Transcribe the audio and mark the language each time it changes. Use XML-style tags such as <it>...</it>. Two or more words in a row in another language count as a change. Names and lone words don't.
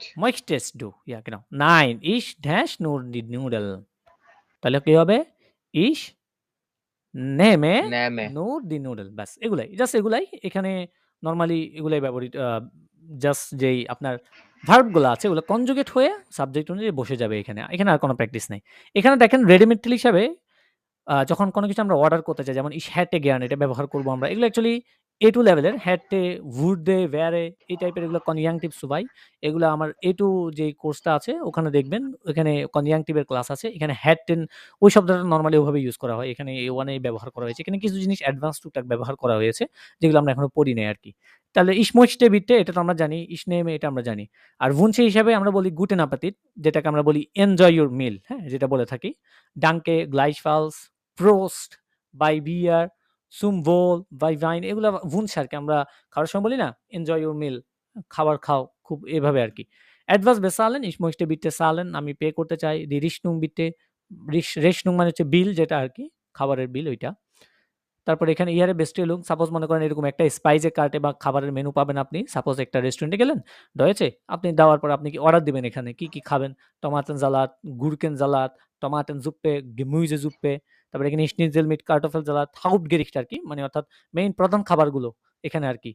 <de>Möchtest du? Ja, genau। Nein, ich dash nur die Nudeln।</de> <bn>তাহলে কি হবে?</bn> <de>Ich nehme Nehme. nur die Nudeln।</de> <bn>ব্যাস এগুলাই। জাস্ট এগুলাই। এখানে নরমালি এগুলাই ব্যবহৃত জাস্ট যেই আপনার ভার্ব গুলা আছে ওগুলো কনজুগেট হয়ে সাবজেক্ট অনুযায়ী বসে যাবে এখানে। এখানে আর কোনো প্র্যাকটিস নাই। এখানে দেখেন রেডিমেড হিসাবে যখন কোনো কিছু আমরা অর্ডার করতে চাই যেমন</bn> <de>ich hätte gern</de> <bn>এটা ব্যবহার করব আমরা। এগুলো অ্যাকচুয়ালি A2 লেভেলের</bn> <de>hätte, würde, wäre</de> <bn>এই টাইপের এগুলো</bn> <de>Konjunktiv zwei.</de> <bn>এগুলো আমার A2 যেই কোর্সটা আছে ওখানে দেখবেন ওখানে কনজাংটিভের ক্লাস আছে। এখানে hätten ওই শব্দটা নরমালি ওভাবে ইউজ করা হয়। এখানে A1 এ ব্যবহার করা হয়েছে। এখানে কিছু জিনিস অ্যাডভান্স টুকটাক ব্যবহার করা হয়েছে যেগুলো আমরা এখনো পড়ি নাই আরকি। তাহলে</bn> <de>ich möchte bitte</de> <bn>এটা তো আমরা জানি,</bn> <de>ich nehme</de> <bn>এটা আমরা জানি। আর wünsche হিসাবে আমরা বলি</bn> <de>guten Appetit</de> <bn>যেটাকে আমরা বলি</bn> <en>enjoy your meal,</en> <bn>হ্যাঁ? যেটা বলে থাকি।</bn> <de>Danke, gleichfalls, Prost, bei Bier, zum Wohl, bei Wein এগুলা wünsche</de> <bn>আরকি আমরা খাওয়ার সময় বলি না?</bn> <en>enjoy your meal</en> <bn>খাবার খাও খুব এভাবে আরকি।</bn> <de>Etwas bezahlen, ich möchte bitte zahlen</de> <bn>আমি পে করতে চাই।</bn> <de>Die Rechnung bitte,</de> <bn>Rechnung মানে হচ্ছে বিল যেটা আরকি খাবারের বিল ওইটা। তারপরে এখানে ইয়ারে Bestellung সাপোজ মনে করেন এরকম একটা স্পাইসে কার্টে বা খাবারের মেনু পাবেন আপনি। সাপোজ একটা রেস্টুরেন্টে গেলেন, রয়েছে। আপনি দেওয়ার পর আপনি কি অর্ডার দিবেন এখানে কি, কি খাবেন?</bn> <de>Tomatensalat, Gurkensalat, Tomatensuppe, Gemüsesuppe তারপরে এখানে Schnitzel mit Kartoffelsalat, Hauptgericht</de> <bn>আরকি মানে অর্থাৎ মেইন প্রধান খাবারগুলো এখানে আরকি।</bn>